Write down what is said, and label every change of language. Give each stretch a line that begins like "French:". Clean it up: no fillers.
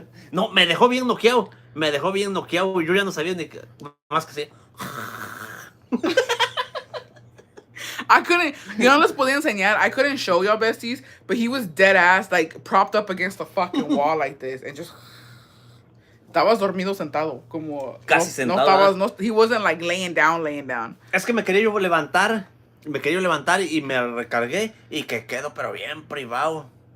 Spanish: No, me dejó bien noqueado. Yo ya no sabía ni más que sé.
English: I couldn't,
Spanish: yo no les podía enseñar.
English: I couldn't show y'all besties, but he was dead ass, like, propped up against the fucking wall like this, and just...
Spanish: Estabas dormido sentado, como... Casi sentado.
English: He wasn't, like, laying down.
Spanish: Es que me quería yo levantar. Y me recargué. Y que quedo, pero bien privado.